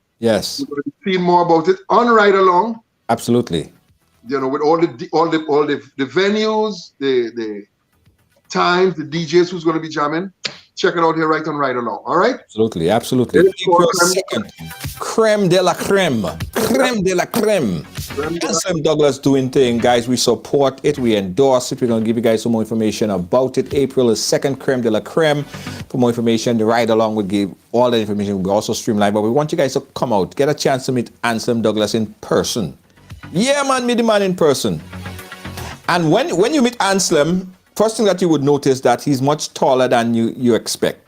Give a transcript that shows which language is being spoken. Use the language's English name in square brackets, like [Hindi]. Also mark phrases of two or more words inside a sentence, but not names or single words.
[English] Yes. You're going to be seeing more about it on Ride Along. Absolutely. You know, with all the venues, the times, the DJs who's going to be jamming. Check it out here right on Ride Along. All right? Absolutely. April 2nd. Creme de la creme. Creme de la creme. Anselm Douglas doing thing, guys. We support it. We endorse it. We're going to give you guys some more information about it. April is 2nd, Creme de la creme. For more information, the Ride Along will give all the information. We also stream live, but we want you guys to come out, get a chance to meet Anselm Douglas in person. Yeah, man, meet the man in person. And when you meet Anselm, first thing that you would notice that he's much taller than you expect.